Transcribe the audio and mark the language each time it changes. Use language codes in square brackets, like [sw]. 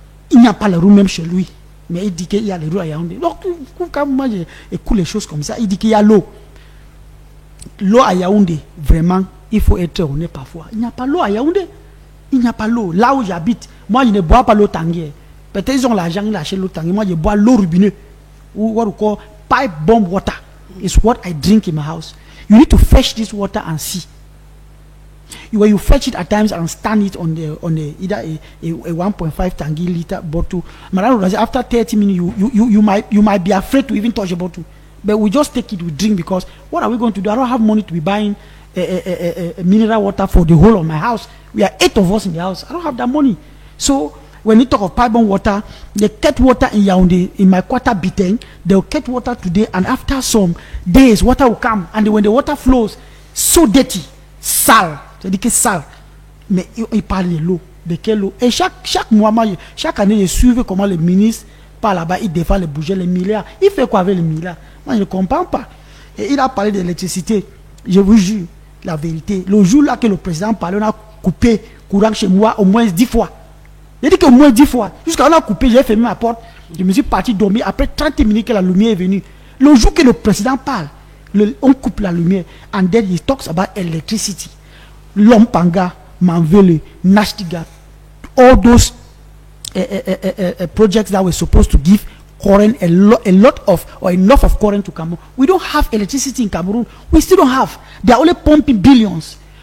[fr] Il n'y a pas les routes même chez lui. Mais il dit qu'il y a les routes à Yaoundé. Donc, quand moi j'écoute les choses comme ça, il dit qu'il y a l'eau. L'eau à Yaoundé, vraiment, il faut être honnête parfois. Il n'y a pas l'eau à Yaoundé. Il n'y a pas l'eau. Là où j'habite, moi je ne bois pas l'eau tanguée. Peut-être ils ont l'argent, ils achètent l'eau tanguée. Moi je bois l'eau robinet. [en] Ou what we call pipe bomb water. It's what I drink in my house. You need to fetch this water and see. When you fetch it at times and stand it on either a 1.5 tangy liter bottle, after 30 minutes you might be afraid to even touch the bottle. But we just take it, we drink, because what are we going to do? I don't have money to be buying a mineral water for the whole of my house. We are 8 of us in the house. I don't have that money. So when you talk of pipe bomb water, they get water in Yaoundé, in my quarter Biteng, they'll get water today, and after some days water will come, and when the water flows, so dirty, [fr] sale, c'est-à-dire que sale. Mais il parle de l'eau, de quelle eau? Et chaque mois, chaque année, je suivais comment le ministre par là-bas, il défend les budgets, les milliards. Il fait quoi avec les milliards? Moi, je ne comprends pas. Et il a parlé de l'électricité. Je vous jure, la vérité. Le jour là que le président parlait, on a coupé courant chez moi au moins 10 fois. Il dit qu'au moins 10 fois. Jusqu'à on a coupé, j'ai fermé ma porte. Je me suis parti dormir. Après 30 minutes que la lumière est venue. Le jour que le président parle, on coupe la lumière. [en] And then he talks about electricity. Lompanga, Manvele, Nashtiga, all those projects that were supposed to give current, enough of current to Cameroon. We don't have electricity in Cameroon. We still don't have. They are only pumping billions.